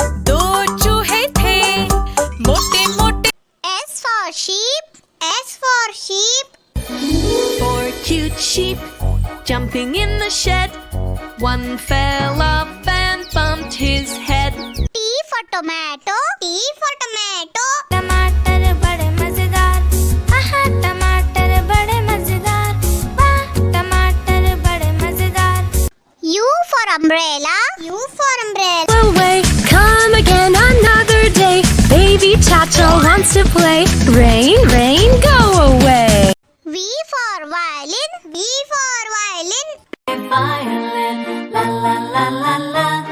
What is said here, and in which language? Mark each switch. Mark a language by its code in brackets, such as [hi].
[hi] दो चूहे थे, मोटे मोटे। [en] S for sheep. S for sheep. 4 cute sheep jumping in the shed. One fell off and bumped his head. T for tomato. T for tomato. [hi] टमाटर बड़े मजेदार, आहा टमाटर बड़े मजेदार, वाह टमाटर बड़े मजेदार। [en] U for umbrella. U for umbrella. Away, come again another day. Baby Chacha wants to play. Rain, rain, go away. V for violin. V for violin. Violin, la la la la la.